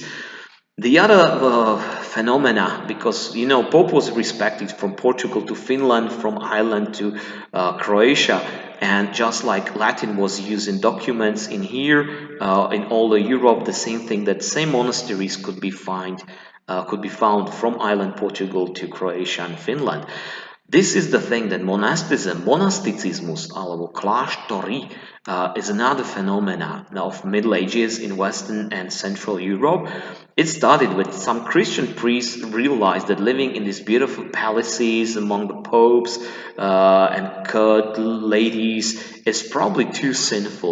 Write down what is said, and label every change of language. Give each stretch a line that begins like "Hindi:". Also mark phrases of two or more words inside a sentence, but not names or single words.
English: The other phenomena, because Pope was respected from Portugal to Finland, from Ireland to Croatia, and just like Latin was used in documents in here, in all of Europe, the same thing, that same monasteries could be found from Ireland, Portugal to Croatia and Finland. This is the thing, that monasticizmus,
Slovak: alebo kláštory,
English: is another phenomena of Middle Ages in Western and Central Europe. It started with some Christian priests realized that living in these beautiful palaces among the popes and court ladies is probably too sinful.